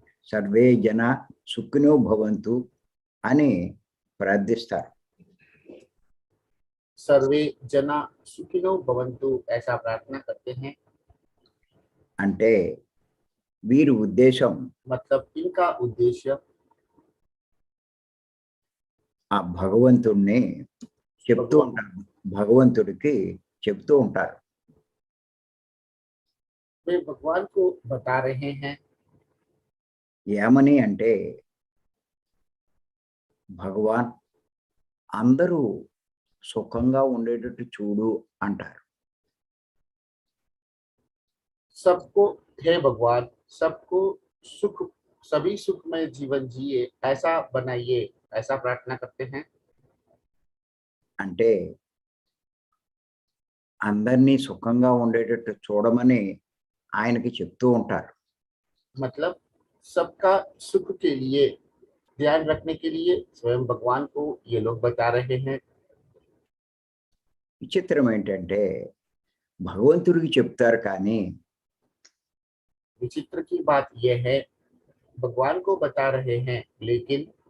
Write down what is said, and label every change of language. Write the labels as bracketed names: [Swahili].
[Sanskrit] Survey జన సుఖినో భవంతు [Telugu] అని ప్రార్థిస్తారు. [Sanskrit] सर्वे जना सुखिनो भवन्तु [Hindi] ऐसा प्रार्थना करते हैं। [Telugu] అంటే వీరి ఉద్దేశం [Hindi] मतलब इनका उद्देश्य [Telugu] ఆ భగవంతుడిని చెప్తూ ఉంటారు. భగవంతుడికి చెప్తూ ఉంటారు. [Hindi] वे भगवान को बता रहे हैं। [Telugu] ఏమని అంటే భగవాన్ అందరూ సుఖంగా ఉండేటట్టు చూడు అంటారు. [Hindi] सबको हे भगवान सबको सुख सभी सुखमय जीवन जिए ऐसा बनाइए, ऐसा प्रार्थना करते हैं। [Telugu] అంటే అందరినీ సుఖంగా ఉండేటట్టు చూడమని ఆయనకి చెప్తూ ఉంటారు. [Hindi] मतलब सबका सुख के लिए ध्यान रखने के लिए स्वयं भगवान को ये लोग बता रहे हैं। [Telugu] విచిత్రం ఏంటంటే భగవంతుడికి చెప్తారు కానీ [Hindi] विचित्र की बात यह है भगवान को बता रहे हैं, लेकिन